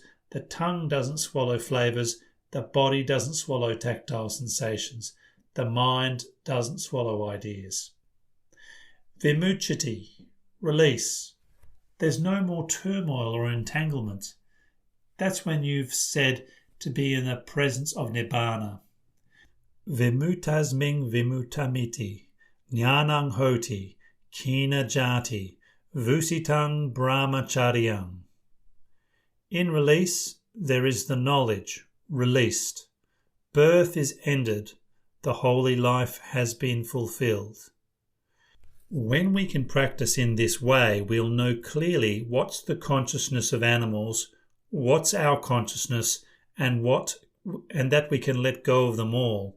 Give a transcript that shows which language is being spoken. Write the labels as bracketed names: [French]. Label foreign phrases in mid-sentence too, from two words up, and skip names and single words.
[English] The tongue doesn't swallow flavours. The body doesn't swallow tactile sensations. The mind doesn't swallow ideas. Vimucchati, release. There's no more turmoil or entanglement. That's when you've said to be in the presence of Nibbana. [Pali] Vimutasming vimutamiti, jnanang hoti, kina jati, vusitang brahmacharyang. [English] In release, there is the knowledge, released. Birth is ended. The holy life has been fulfilled. When we can practice in this way, we'll know clearly what's the consciousness of animals, what's our consciousness, and that we can let go of them all.